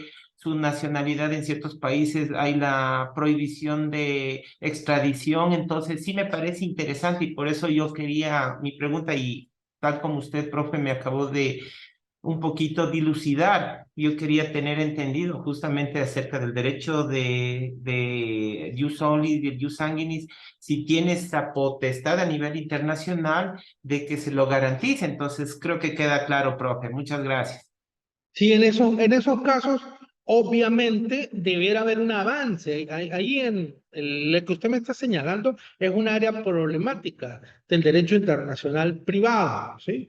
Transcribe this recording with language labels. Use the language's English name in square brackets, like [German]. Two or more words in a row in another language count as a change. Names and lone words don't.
[Spanish] Su nacionalidad en ciertos países hay la prohibición de extradición, entonces sí me parece interesante y por eso yo quería mi pregunta y tal como usted, profe, me acabó de un poquito dilucidar. Yo quería tener entendido justamente acerca del derecho de [Latin] jus soli, [Spanish] del [Latin] jus sanguinis, [Spanish] si tiene esa potestad a nivel internacional de que se lo garantice. Entonces, creo que queda claro, profe. Muchas gracias. Sí, en esos casos, obviamente, debiera haber un avance. Ahí lo que usted me está señalando es un área problemática del derecho internacional privado, ¿sí?